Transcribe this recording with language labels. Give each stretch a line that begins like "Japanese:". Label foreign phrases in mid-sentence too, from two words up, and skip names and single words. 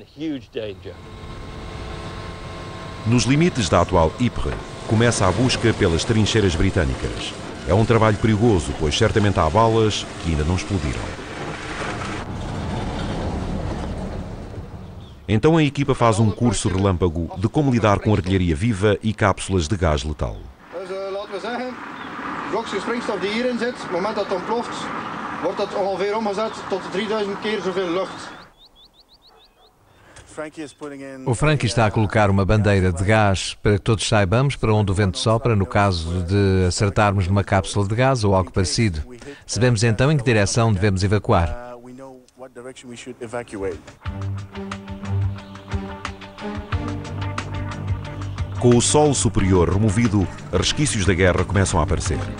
Portuguese: Nos limites da atual Ypres, começa a busca pelas trincheiras britânicas. É um trabalho perigoso, pois certamente há balas que ainda não explodiram. Então a equipa faz um curso relâmpago de como lidar com artilharia viva e cápsulas de gás letal.
Dutch: Laten we zeggen, blokje springstof die hierin zit, op het moment dat het ontploft, wordt dat ongeveer omgezet tot 3000 keer zoveel lucht.
Portuguese: O Frankie está a colocar uma bandeira de gás para que todos saibamos para onde o vento sopra no caso de acertarmos numa cápsula de gás ou algo parecido. Sabemos então em que direção devemos evacuar. Com o solo superior removido, resquícios da guerra começam a aparecer.